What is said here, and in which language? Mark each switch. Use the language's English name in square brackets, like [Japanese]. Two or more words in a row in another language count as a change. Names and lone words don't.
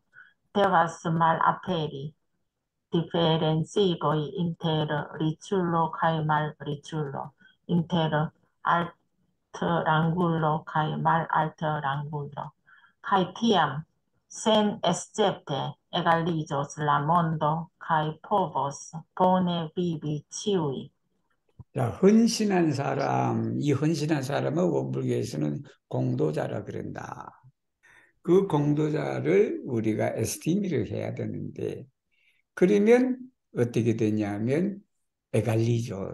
[Esperanto] Devas malaperi differenzigoj inter riĉulo kaj malriĉulo, inter altrangulo kaj malaltrangulo. Kaj tiam, sen escepte, egaliĝos la mondo kaj povos bone vivi ĉiuj. [Korean] 자, 헌신한 사람, 이 헌신한 사람은 원불교에서는 공도자라 그런다. 그 공도자를 우리가 에스티미를 해야 되는데, 그러면 어떻게 되냐면, 에갈리죠.